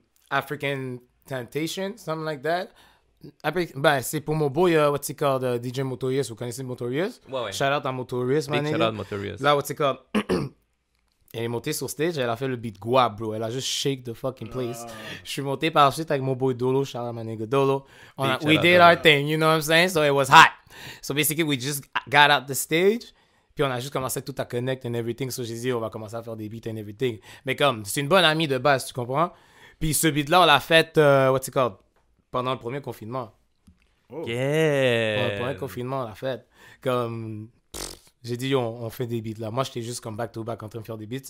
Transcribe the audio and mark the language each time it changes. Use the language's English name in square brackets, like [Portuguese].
[English] African Temptation, something like that. [French] Après, ben, c'est pour mon boy, [English] what's it called, [French] DJ Motorius. Vous connaissez Motorius? Ouais. [English] Shout out à Motorius, man. Big shout out Motorius. Là, what's it called? [French] Elle est montée sur stage, elle a fait le beat guap, bro. Elle a juste [English] shake the fucking place. [French] Je suis monté par la suite avec mon boy Dolo. [English] Shout out my nigga Dolo. We did our thing, you know what I'm saying? So it was hot. So basically, we just got out the stage. [French] Puis on a juste commencé tout à connect [English] and everything. [French] So j'ai dit, on va commencer à faire des beats [English] and everything. [French] Mais comme, c'est une bonne amie de base, tu comprends? Puis ce beat-là, on l'a fait, [English] what's it called? [French] Pendant le premier confinement. Oh. Yeah! Pendant le premier confinement, on l'a fait. Comme, j'ai dit, on fait des beats là. Moi, j'étais juste comme back-to-back en train de faire des beats.